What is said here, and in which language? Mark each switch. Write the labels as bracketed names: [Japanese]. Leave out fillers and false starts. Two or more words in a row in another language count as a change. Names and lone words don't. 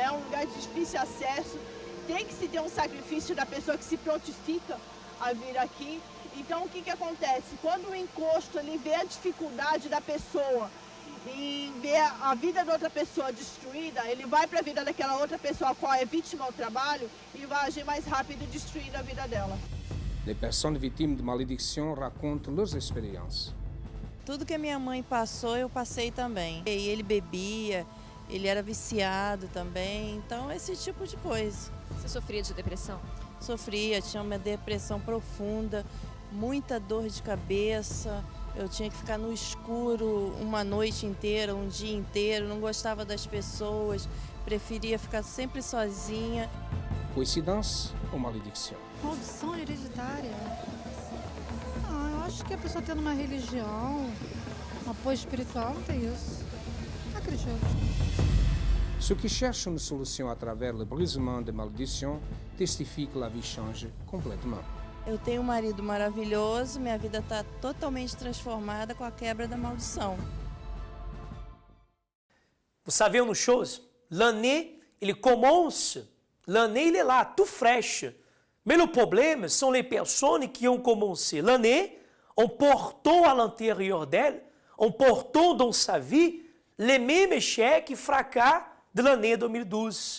[Portuguese] É um lugar de difícil acesso, tem que se ter um sacrifício da pessoa que se prontifica a vir aqui. Então o que acontece? Quando o encosto ele vê a dificuldade da pessoa e ver a vida da outra pessoa destruída, ele vai para a vida daquela outra pessoa a qual é vítima ao trabalho e vai agir mais rápido e destruir a vida dela. [French] Les personnes victimes de malédiction racontent leurs expériences. [Portuguese] Tudo que a minha mãe passou, eu passei também. E ele bebia, ele era viciado também, então esse tipo de coisa. Você sofria de depressão? Sofria, tinha uma depressão profunda, muita dor de cabeça. Eu tinha que ficar no escuro uma noite inteira, um dia inteiro, não gostava das pessoas, preferia ficar sempre sozinha. [French] Coïncidence ou malédiction? [Portuguese] Maldição hereditária? Eu acho que a pessoa tendo uma religião, um apoio espiritual, não tem isso. Não acredito. [French] Ceux qui cherchent une solution à travers le brisement des malédictions testifient que la vie change complètement. [Portuguese] Eu tenho um marido maravilhoso, minha vida está totalmente transformada com a quebra da maldição. [French] Vous savez une chose, l'année, il commence, l'année, il est là, tout fraîche. Mais le problème sont les personnes qui ont commencé l'année en portant à l'intérieur d'elle, en portant dans sa vie les mêmes échecs et fracas de l'année 2012.